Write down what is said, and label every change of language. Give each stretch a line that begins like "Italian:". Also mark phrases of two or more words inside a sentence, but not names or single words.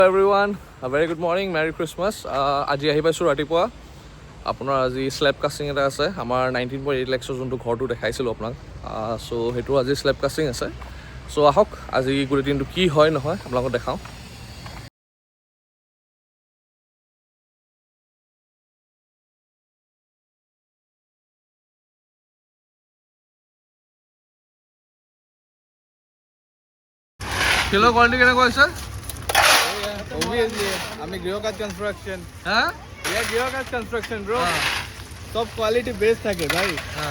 English: Everyone, a very good morning, Merry Christmas.
Assamese: আজি আহি পাইছোঁ ৰাতিপুৱা আপোনাৰ আজি
English: slab casting
Assamese: এটা আছে আমাৰ 19.8 lakhৰ যোনটো ঘৰটো দেখাইছিলোঁ আপোনাক চ' সেইটো আজি
English: slab casting
Assamese: আছে চ' আহক আজি গোটেই দিনটো কি হয় নহয় আপোনালোকক দেখাওঁ শিলৰ কোৱালিটি কেনেকুৱা হৈছে
English: Obviously, I'm a Gyokat construction. হা We are Gyokat construction, bro. Top quality base
Assamese: থাকে ভাই হ্যাঁ